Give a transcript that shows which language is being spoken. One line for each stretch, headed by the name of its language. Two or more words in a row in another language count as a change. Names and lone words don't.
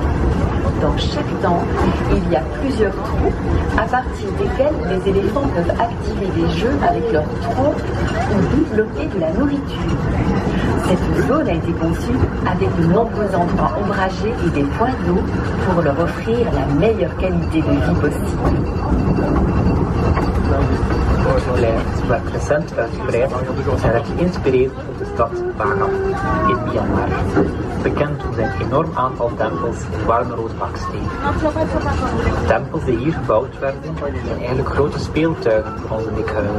French: Dans chaque temple, il y a plusieurs trous à partir desquels les éléphants peuvent activer des jeux avec leur tronc ou débloquer de la nourriture. Cette zone a été conçue avec de nombreux endroits ombragés et des points d'eau pour leur offrir la meilleure qualité de vie possible.
Dutch: Het beleid werd recent uitgebreid en werd geïnspireerd op de stad Bagan in Myanmar, bekend om zijn enorm aantal tempels in warmrood baksteen. De tempels die hier gebouwd werden zijn eigenlijk grote speeltuinen voor onze dikhuilen.